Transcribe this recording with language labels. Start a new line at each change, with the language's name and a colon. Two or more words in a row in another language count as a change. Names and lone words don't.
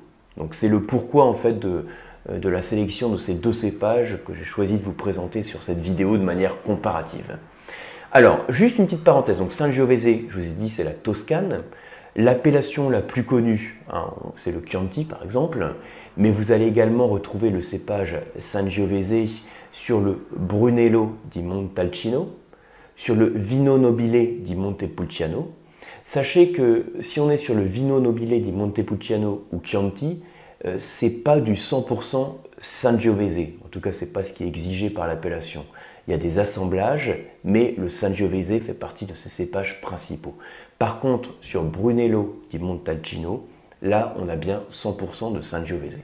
French: Donc c'est le pourquoi, en fait, de la sélection de ces deux cépages que j'ai choisi de vous présenter sur cette vidéo de manière comparative. Alors, juste une petite parenthèse, donc Sangiovese, je vous ai dit, c'est la Toscane. L'appellation la plus connue, c'est le Chianti par exemple, mais vous allez également retrouver le cépage Sangiovese sur le Brunello di Montalcino, sur le Vino Nobile di Montepulciano. Sachez que si on est sur le Vino Nobile di Montepulciano ou Chianti, c'est pas du 100% Sangiovese, en tout cas c'est pas ce qui est exigé par l'appellation. Il y a des assemblages, mais le Sangiovese fait partie de ces cépages principaux. Par contre, sur Brunello di Montalcino, là on a bien 100% de Sangiovese.